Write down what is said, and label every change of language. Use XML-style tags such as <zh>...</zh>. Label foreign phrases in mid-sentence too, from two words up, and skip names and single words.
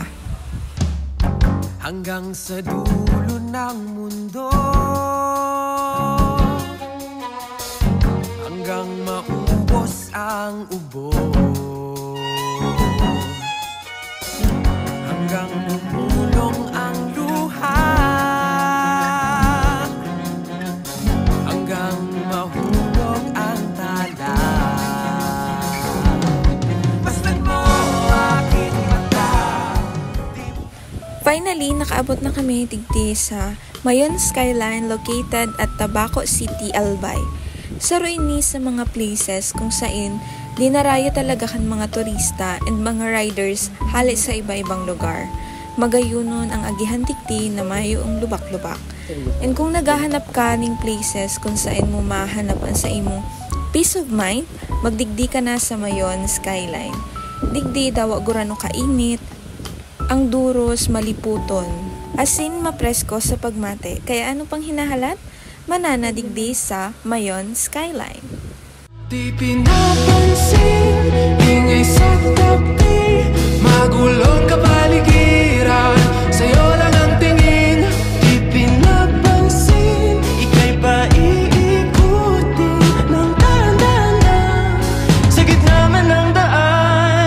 <tl>Hanggang sa dulo ng mundo, hanggang maubos ang ubo, hanggang lumulong ang luha, hanggang mahulog ang tala. Basta't mo aking mata.</tl> <en>Finally,</en> <bik>nakaabot na kami digdi sa Mayon Skyline located at Tabaco City, Albay. Saro ini sa mga places kung saan dinarayo talaga kan mga turista and mga riders hali sa iba-ibang lugar. Magayunon ang agihan digdi na mayo ang lubak-lubak.</bik> <tl>And kung naghahanap ka ng places kung saan mo mahanap ang sa imo</tl> <en>peace of mind,</en> <bik>magdigdi ka na sa Mayon Skyline. Digdi daw gurano kainit, ang duros maliputon, asin mapresko sa pagmate. Kaya ano pang hinahalat? Manana digdi sa Mayon Skyline.</bik> <tl>Di pinapansin, ingay sa tabi, magulong kapaligiran, sa'yo lang ang tingin. Di pinapansin, ika'y pa iikutin ng dahan-dahan sa gitna man ng daan.</tl>